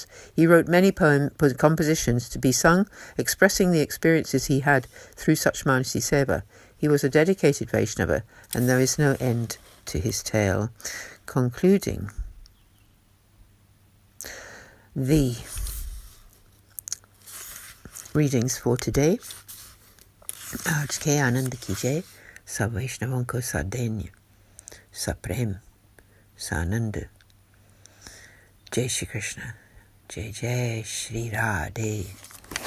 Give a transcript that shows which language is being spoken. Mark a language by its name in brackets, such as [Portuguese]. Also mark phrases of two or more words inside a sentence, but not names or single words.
[English] He wrote many compositions to be sung, expressing the experiences he had through such Manasi seva. He was a dedicated Vaishnava, and there is no end to his tale. Concluding the readings for today. [Hindi] आज के आनंद कीजिए, सब वैष्णवों को सदैन्य, सप्रेम, सानंद। जय श्री कृष्ण, जय जय श्री राधे।